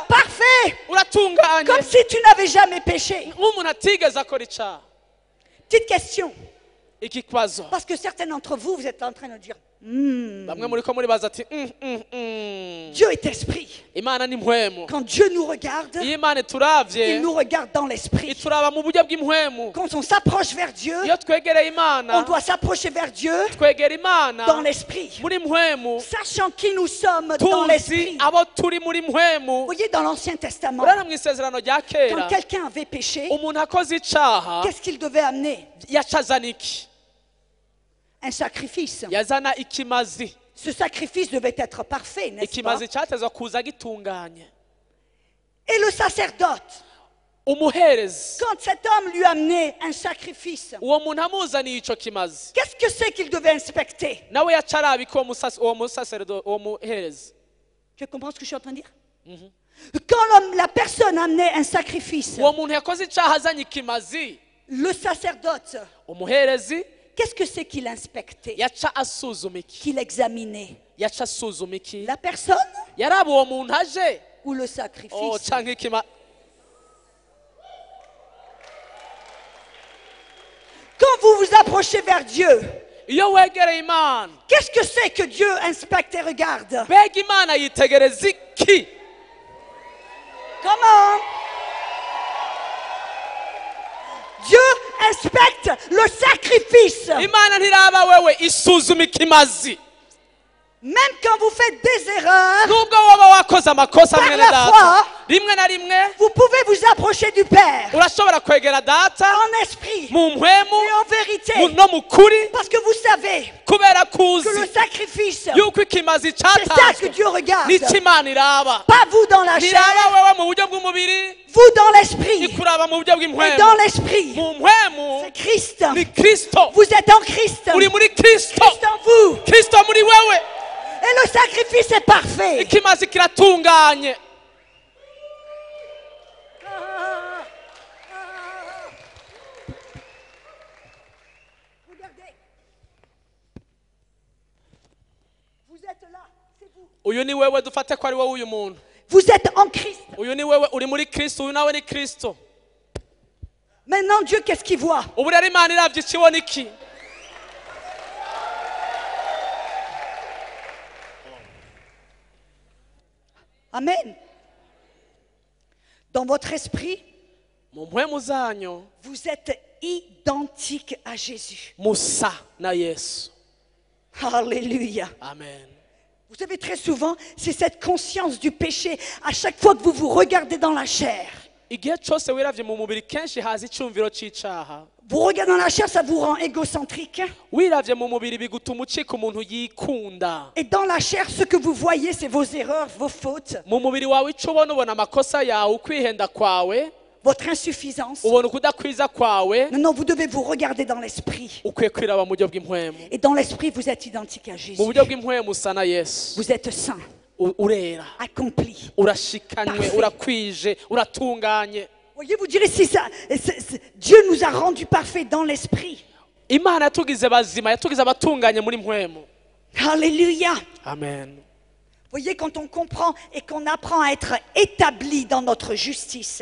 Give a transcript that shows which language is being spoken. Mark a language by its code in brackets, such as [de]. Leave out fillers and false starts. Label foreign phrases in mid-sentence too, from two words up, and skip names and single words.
[fr] parfait, [rn] uratunganye, [fr] comme si tu n'avais jamais péché. [rn] nk'umuntu atigeze akora icaha. [fr] Petite question, [rn] Iki kibazo [fr] parce que certains d'entre vous, vous êtes en train de dire, [rn] bamwe muri ko muribaza ati [fr] Dieu est esprit. [rn] Imana ni mpwemu. [fr] Quand Dieu nous regarde, [rn] Iyo Imana [fr] il [rn] ituravye [fr] nous regarde dans l'esprit. [rn] ituraba mu buryo bw'impwemu. [fr] Quand on s'approche vers Dieu, [rn] Iyo twegereye [fr] on [rn] Imana, [fr] doit s'approcher vers Dieu [rn] twegera Imana [fr] dans l'esprit, [rn] muri mpwemu, [fr] sachant qui nous sommes dans [rn] tuzi [fr] l'esprit. [rn] abo turi muri [fr] Vous [rn] mpwemu. [fr] voyez, dans l'Ancien Testament, [rn] Urana mu isezerano rya [fr] quand [rn] kera, [fr] quelqu'un avait péché, [rn] umuntu akoze icaha [fr] qu'est-ce qu'il devait amener? [rn] yacazana iki? [fr] Un sacrifice. [rn] Yazana ikimazi. [fr] Ce sacrifice devait être parfait, n'est-ce pas? [rn] Ikimazi cyatezwa kuza gitunganye. [fr] Et le sacerdote, [rn] Umuherezi, [fr] quand cet homme lui amenait un sacrifice, [rn] uwo muntu amuzaniye ico kimazi, [fr] qu'est-ce que c'est qu'il devait inspecter? [rn] nawe yacarabika uwo musaseredo, uwo muherezi. [fr] Tu comprends ce que je suis en train de dire? Quand la personne amenait un sacrifice, [rn] Uwo muntu yakoze icaha azanye ikimazi, [fr] le sacerdote, [rn] umuherezi [fr] qu'est-ce que c'est qu'il inspectait? [rn] yaca asuzuma iki? [fr] Qu'il examinait? [rn] Yaca asuzuma iki? [fr] La personne [rn] yaraba uwo muntu aje, [fr] ou le sacrifice? [rn] canke ikima. [fr] Quand vous vous approchez vers Dieu, [rn] Iyo wegereye Imana, [fr] qu'est-ce que c'est que Dieu inspecte et regarde? [rn] mbega Imana yitegereza iki? [fr] Comment? Dieu inspecte le sacrifice. [rn] Imana ntiraba wewe, isuzuma ikimazi. [fr] Même quand vous faites des erreurs, [rn] Nubwo waba wakoze amakosa [fr] Par [rn] mwene [fr] la [rn] data, [fr] foi, [rn] rimwe na rimwe [fr] vous pouvez vous approcher du Père [rn] urashobora kwegera data [fr] en esprit [rn] mu mpwemu [fr] et en vérité. [rn] no mu kuri, [fr] Parce que vous savez [rn] kubera [fr] que [rn] kuzi [fr] le sacrifice, [rn] yuko ikimazi [fr] c'est ça que [rn] cyatanzwe [fr] Dieu regarde. [rn] nicyo Imana iraba. [fr] Pas vous dans la chair, [rn] Ntiraba wewe mu buryo bw'umubiri, [fr] vous dans l'esprit. [rn] ikuraba mu buryo [fr] Et [rn] bw'impwemu. [fr] dans l'esprit, [rn] Mu mpwemu [fr] c'est Christ. [rn] ni Kristo. [fr] Vous êtes en Christ. [rn] Uri muri Kristo, [fr] Christ en vous. [rn] Kristo muri wewe. [fr] Et le sacrifice est parfait. [rn] Ikimazi kiratunganye. [fr] Regardez. Vous êtes là, c'est vous. [rn] Uyu ni wewe, dufate ko ari wowe uyu muntu. [fr] Vous êtes en Christ. [rn] Uyu ni wewe, uri muri Kristo, uyu nawe ni Kristo. [fr] Maintenant, Dieu, qu'est-ce qu'il voit? [rn] Ubu rero Imana iravye ikibona iki? Amen. [fr] Dans votre esprit, [rn] Mu mpwemu zanyu [fr] vous êtes identique à Jésus. [rn] musa na Yesu. Alléluia. Amen. [fr] Vous savez, très souvent, c'est cette conscience du péché. À chaque fois que vous vous regardez dans la chair, [rn] Igihe cyose wiravye mu mubiri, kenshi haza icumviro c'icaha. [fr] vous regardez dans la chair, ça vous rend égocentrique. [rn] Wiravye mu mubiri bigutuma ucika umuntu yikunda. [fr] Et dans la chair, ce que vous voyez, c'est vos erreurs, vos fautes, [rn] Mu mubiri wawe ico ubona amakosa yawe, ukwihenda kwawe, [fr] votre insuffisance. [rn] ubona ukudakwiza kwawe. [fr] Non, non, vous devez vous regarder dans l'esprit. [rn] Ukwiye kwiraba mu buryo bw'impwemu. [fr] Et dans l'esprit, vous êtes identique à [rn] Mu [fr] Jésus. [rn] buryo bw'impwemu usa na Yesu. [fr] Vous êtes saint. [rn] urera [fr] accompli. [rn] urashikanywe [fr] Parfait. [rn] urakwije uratunganye. [fr] Voyez, vous direz, si ça, Dieu nous a rendus parfaits dans l'esprit. [rn] Imana yatugize bazima yatugize abatunganye muri mpwemu. Alléluia. Amen. [fr] Voyez, quand on comprend et qu'on apprend à être établi dans notre justice,